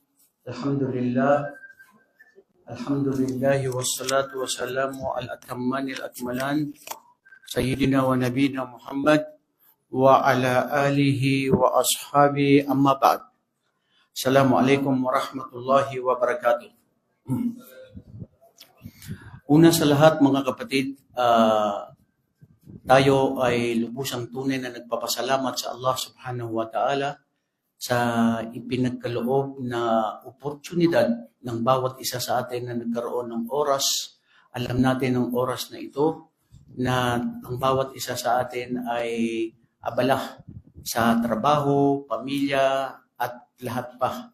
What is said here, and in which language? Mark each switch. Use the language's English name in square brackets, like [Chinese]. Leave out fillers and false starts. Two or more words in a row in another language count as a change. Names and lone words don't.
[Arabic] الحمد لله والصلاة والسلام على الأتمان الأكملان سيدنا ونبينا محمد وعلى آله وأصحابه أما بعد. السلام عليكم ورحمة الله وبركاته. [Filipino] Una sa lahat mga kapatid, tayo ay lubusang tunay na nagpapasalamat sa Allah [Arabic] subhanahu wa ta'ala [Filipino] sa ipinagkaloob na oportunidad ng bawat isa sa atin na nagkaroon ng oras. Alam natin ang oras na ito na ang bawat isa sa atin ay abala sa trabaho, pamilya at lahat pa.